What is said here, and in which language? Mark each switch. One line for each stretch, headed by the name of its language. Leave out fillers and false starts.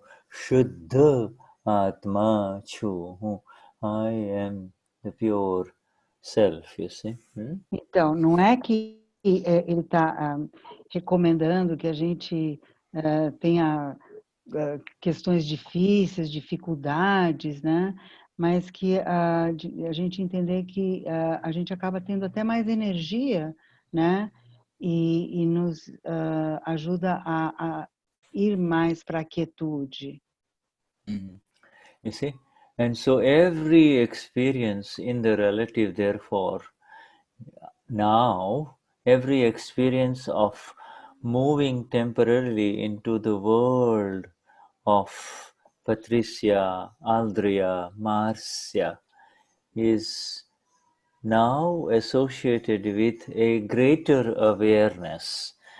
Gujarati: Shuddha Atma Chu.
English: I am the pure self, you see.
Portuguese: Então, não é que ele está recomendando que a gente tenha questões difíceis, dificuldades, né? Mas que a gente entender que a gente acaba tendo até mais energia, né? E nos ajuda a ir mais para a quietude.
English: You see? And so every experience in the relative, therefore, now, every experience of moving temporarily into the world of Patricia, Aldria, Marcia is now associated with a greater awareness.